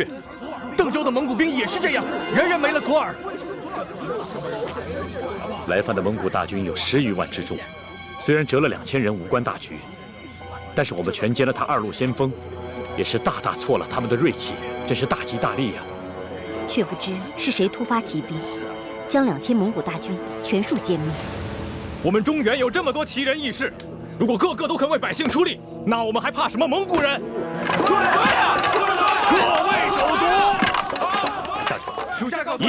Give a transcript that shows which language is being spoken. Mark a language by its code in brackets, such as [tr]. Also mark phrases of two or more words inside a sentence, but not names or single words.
[zh] 鄧州的蒙古兵也是這樣，人人沒了左耳。來犯的蒙古大軍有10餘萬之眾，雖然折了2000人，無關大局，但是我們全殲了他2路先鋒，也是大大挫了他們的銳氣。真是大吉大利呀！卻不知是誰突發奇兵，將2000蒙古大軍全數殲滅。我們中原有這麼多奇人異士，如果個個都肯為百姓出力，那我們還怕什麼蒙古人？對呀，各位手足，下去。